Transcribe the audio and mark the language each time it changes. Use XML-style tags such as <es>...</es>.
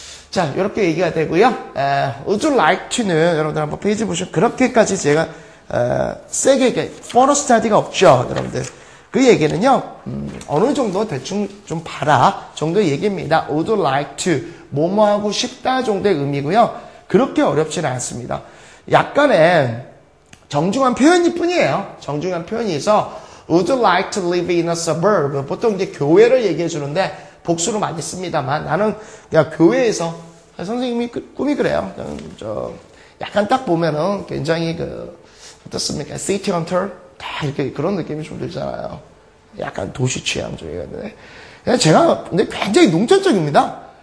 <ko>자, 이렇게 얘기가 되고요. Would you like to는 여러분들 한번 페이지 보시면 그렇게까지 제가 세게 for study가 없죠, 여러분들. 그 얘기는요, 어느 정도 대충 좀 봐라 정도의 얘기입니다. Would you like to 뭐뭐 하고 싶다 정도의 의미고요. 그렇게 어렵지는 않습니다. 약간의 정중한 표현일 뿐이에요. 정중한 표현이 있어.</ko> <en>Would you like to live in a suburb?</en> <ko>보통 이제 교회를 얘기해 주는데 복수로 많이 씁니다만 나는 그냥 교회에서 선생님이 꿈이 그래요. 약간 딱 보면은 굉장히 어떻습니까? City Hunter 다 이렇게 그런 느낌이 좀 들잖아요. 약간 도시 취향 쪽이었는데 제가 근데 굉장히 농촌적입니다.</ko>